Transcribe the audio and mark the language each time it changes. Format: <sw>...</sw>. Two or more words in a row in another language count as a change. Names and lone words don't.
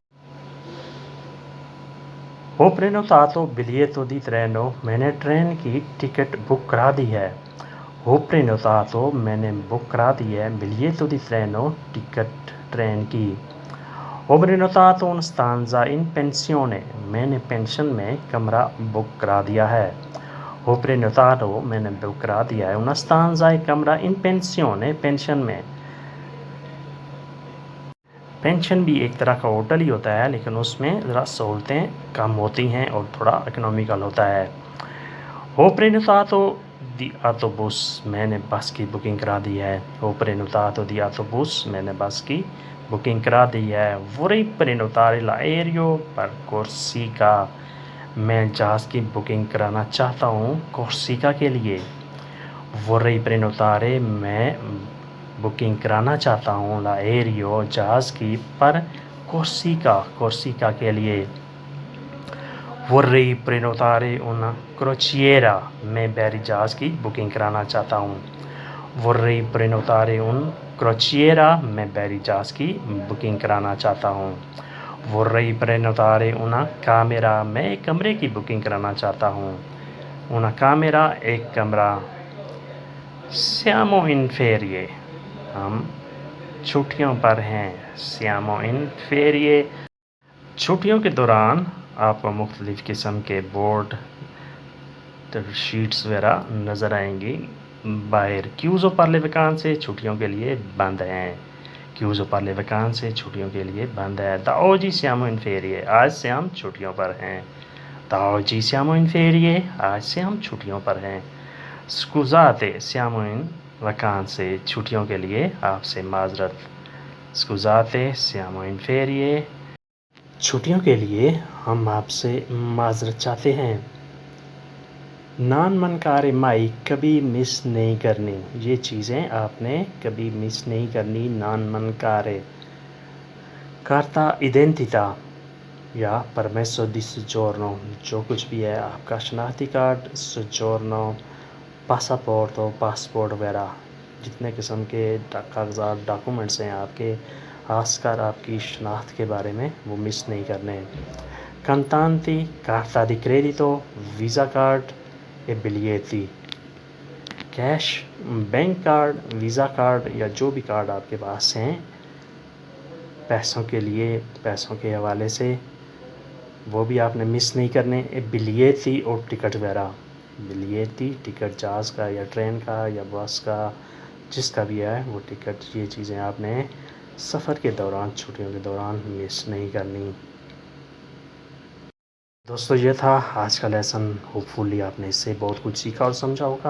<it>ho prenotato biglietto di treno</it> <ur>میں نے ٹرین کی ٹکٹ بک کرا دی ہے.</ur> <it>ho prenotato</it> <ur>میں نے بک کرا دی ہے.</ur> <it>biglietto di treno</it> <ur>ٹکٹ ٹرین کی.</ur> <it>ho prenotato un stanza in pensione</it> <ur>میں نے پینشن میں کمرہ بک کرا دیا ہے.</ur> <it>ho prenotato</it> <ur>میں نے بک کرا دیا ہے.</ur> <it>una stanza</it> <ur>ایک کمرہ</ur> <it>in pensione</it> <ur>پینشن میں. پینشن بھی ایک طرح کا ہوٹل ہی ہوتا ہے لیکن اس میں ذرا سہولتیں کم ہوتی ہیں اور تھوڑا اکنامیکل ہوتا ہے.</ur> <it>ho prenotato di autobus</it> <ur>میں نے بس کی بکنگ کرا دی ہے.</ur> <it>ho prenotato di autobus</it> <ur>میں نے بس کی بکنگ کرا دی ہے.</ur> <it>vorrei prenotare l'aereo per Corsica</it> <ur>میں جہاز کی بکنگ کرانا چاہتا ہوں کورسیکا کے لیے.</ur> <it>vorrei prenotare</it> <ur>میں بکنگ کرانا چاہتا ہوں l'aereo جہاز کی پر کورسیکا کے لیے.</ur> <it>vorrei prenotare una crociera</it> <ur>میں بحری جہاز کی بکنگ کرانا چاہتا ہوں.</ur> <it>vorrei prenotare un crociera</it> <ur>میں بحری جہاز کی بکنگ کرانا چاہتا ہوں.</ur> <it>vorrei prenotare una camera</it> <ur>میں ایک کمرے کی بکنگ کرانا چاہتا ہوں.</ur> <it>una camera</it> <ur>ایک کمرہ.</ur> <it>siamo in ferie</it> <ur>ہم چھٹیوں پر ہیں.</ur> <it>siamo in ferie</it> <ur>چھٹیوں کے دوران آپ کو مختلف قسم کے بورڈ شیٹس وغیرہ نظر آئیں گی باہر.</ur> <it>chiuso per le vacanze</it> <ur>چھٹیوں کے لیے بند ہیں.</ur> <it>chiuso per le vacanze</it> <ur>چھٹیوں کے لیے بند ہے.</ur> <it>da oggi siamo in ferie</it> <ur>آج سے ہم چھٹیوں پر ہیں.</ur> <it>da oggi siamo in ferie</it> <ur>آج سے ہم چھٹیوں پر ہیں.</ur> <it>scusate siamo in vacanze</it> <ur>چھٹیوں کے لیے آپ سے معذرت.</ur> <it>scusate siamo in ferie</it> <ur>چھٹیوں کے لیے ہم آپ سے معذرت چاہتے ہیں.</ur> <it>non mancare mai</it> <ur>کبھی مس نہیں کرنی. یہ چیزیں آپ نے کبھی مس نہیں کرنی.</ur> <it>non mancare. carta d'identità</it> <ur>یا</ur> <it>permesso di soggiorno</it> <ur>جو کچھ بھی ہے آپ کا شناختی کارڈ. soggiorno پاسپورٹ وغیرہ جتنے قسم کے کاغذات ڈاکومنٹس ہیں آپ کے خاص کر آپ کی شناخت کے بارے میں وہ مس نہیں کرنے.</ur> <it>contanti carta di credito</it> <ur>ویزا کارڈ</ur> <it>e biglietti</it> <ur>کیش بینک کارڈ ویزا کارڈ یا جو بھی کارڈ آپ کے پاس ہیں پیسوں کے لیے پیسوں کے حوالے سے وہ بھی آپ نے مس نہیں کرنے.</ur> <it>e biglietti</it> <ur>اور ٹکٹ وغیرہ. biglietti ٹکٹ جہاز کا یا ٹرین کا یا بس کا جس کا بھی ہے وہ ٹکٹ. یہ چیزیں آپ نے سفر کے دوران چھٹیوں کے دوران مس نہیں کرنی۔ دوستو یہ تھا آج کا لیسن، ہوپ فلی آپ نے اس سے بہت کچھ سیکھا اور سمجھا ہوگا۔</ur>